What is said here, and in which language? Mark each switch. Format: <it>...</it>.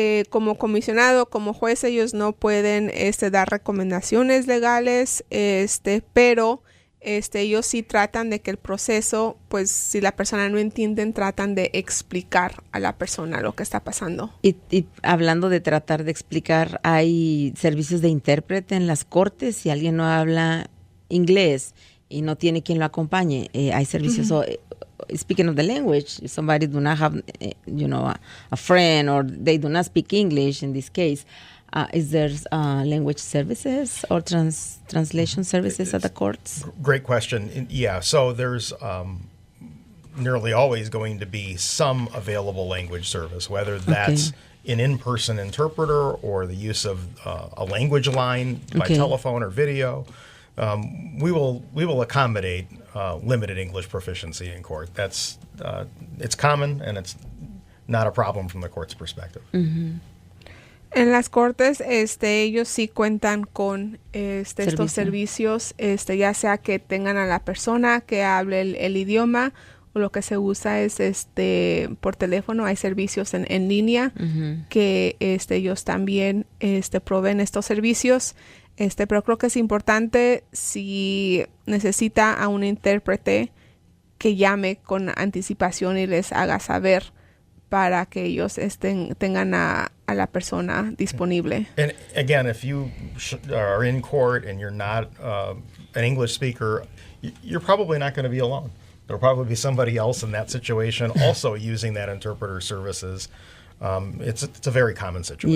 <es>Como comisionado, como juez, ellos no pueden dar recomendaciones legales, pero ellos sí tratan de que el proceso, pues si la persona no entiende, tratan de explicar a la persona lo que está pasando. Y hablando de tratar de explicar, ¿hay servicios de intérprete en las cortes? Si alguien no habla inglés y no tiene quien lo acompañe, hay servicios.</es> <en>Speaking of the language, if somebody do not have, a friend, or they do not speak English in this case, is there language services or translation services at the courts? Great question. Yeah, so there's nearly always going to be some available language service, whether that's an in-person interpreter or the use of a language line by telephone or video. We will accommodate limited English proficiency in court. That's it's common, and it's not a problem from the court's perspective. Mm-hmm.</en> <es>En las cortes, ellos sí cuentan con estos servicios, ya sea que tengan a la persona que hable el idioma, o lo que se usa es por teléfono. Hay servicios en línea que ellos también proveen estos servicios. Pero creo que es importante, si necesita a un intérprete, que llame con anticipación y les haga saber para que ellos tengan a la persona disponible.</es> <en>And again, if you are in court and you're not an English speaker, you're probably not going to be alone. There'll probably be somebody else in that situation also using that interpreter services. It's a very common situation.</en>